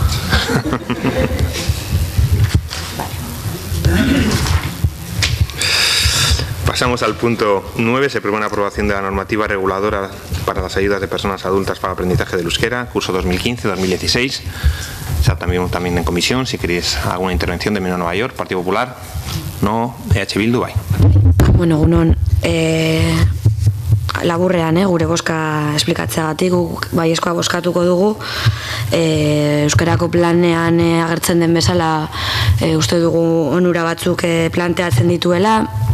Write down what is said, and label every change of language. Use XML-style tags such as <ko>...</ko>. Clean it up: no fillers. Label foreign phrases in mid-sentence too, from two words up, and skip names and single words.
<es>Pasamos al punto 9. Se propone aprobación de la normativa reguladora para las ayudas de personas adultas para el aprendizaje del euskera, curso 2015-2016. O sea, también en comisión, si queréis alguna intervención de Menor Nueva York, Partido Popular. No,</es> <eu>Bildu, bai. Bueno, egunon, laburrean, gure boska esplikatzeagatik, guk baiezkoa boskatuko dugu. Euskarako planean agertzen den bezala uste dugu onura batzuk planteatzen dituela.</eu>